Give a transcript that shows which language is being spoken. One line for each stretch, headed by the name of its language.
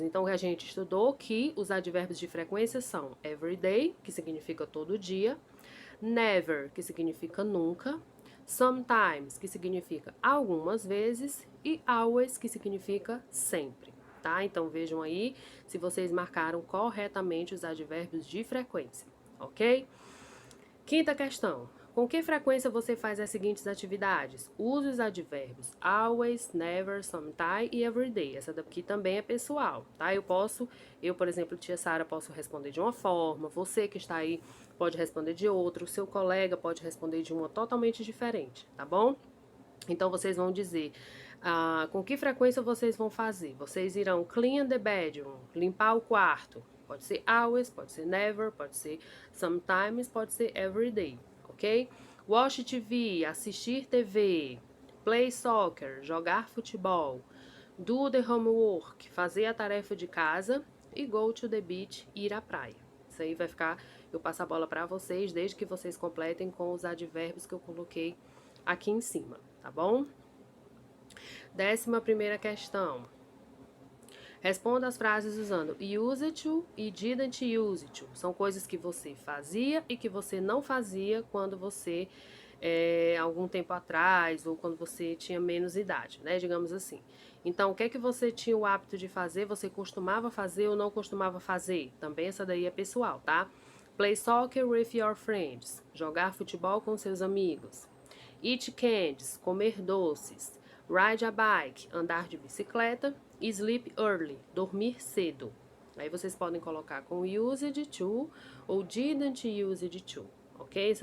Portuguese: Então, a gente estudou que os advérbios de frequência são
English: every day,
Portuguese: que significa todo dia, never, que significa nunca, sometimes, que significa algumas vezes, e always, que significa sempre, tá? Então, vejam aí se vocês marcaram corretamente os advérbios de frequência, ok? Quinta questão. Com que frequência você faz as seguintes atividades? Use os advérbios always, never, sometime e everyday. Essa daqui também é pessoal, tá? Eu, por exemplo, tia Sara, posso responder de uma forma, você que está aí pode responder de outra, o seu colega pode responder de uma totalmente diferente, tá bom? Então, vocês vão dizer com que frequência vocês vão fazer. Vocês irão
English: clean the bedroom,
Portuguese: limpar o quarto. Pode ser always, pode ser never, pode ser sometimes, pode ser
English: every day,
Portuguese: ok?
English: Watch TV,
Portuguese: assistir TV.
English: Play soccer,
Portuguese: jogar futebol.
English: Do the homework,
Portuguese: fazer a tarefa de casa. E
English: go to the beach,
Portuguese: ir à praia. Isso aí vai ficar, eu passo a bola para vocês, desde que vocês completem com os advérbios que eu coloquei aqui em cima, tá bom? 11ª questão. Responda as frases usando
English: used to
Portuguese: e
English: didn't use to.
Portuguese: São coisas que você fazia e que você não fazia quando você, algum tempo atrás, ou quando você tinha menos idade, né? Digamos assim. Então, o que é que você tinha o hábito de fazer, você costumava fazer ou não costumava fazer? Também essa daí é pessoal, tá?
English: Play soccer with your friends.
Portuguese: Jogar futebol com seus amigos.
English: Eat candies.
Portuguese: Comer doces.
English: Ride a bike,
Portuguese: andar de bicicleta.
English: Sleep early,
Portuguese: dormir cedo. Aí vocês podem colocar com
English: used to
Portuguese: ou
English: didn't use to,
Portuguese: ok?